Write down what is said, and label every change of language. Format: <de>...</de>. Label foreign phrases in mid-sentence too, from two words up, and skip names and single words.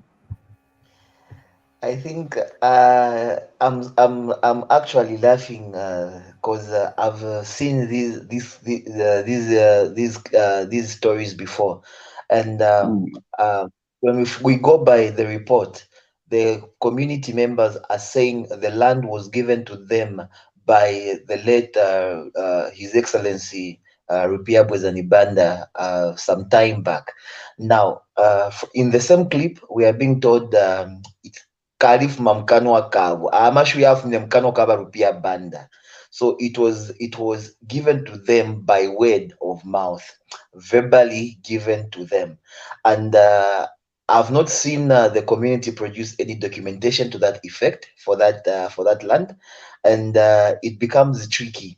<en>I think I'm actually laughing because I've seen these stories before, and when we go by the report, the community members are saying the land was given to them by the late His Excellency Rupia Bwezanibanda some time back. Now, in the same clip, we are being told Kalif Mamkanwa Kabu. Amashuya from Mkano Kaba Rupia Banda. So it was given to them by word of mouth, verbally given to them. And I've not seen the community produce any documentation to that effect for that land, and it becomes tricky.</en>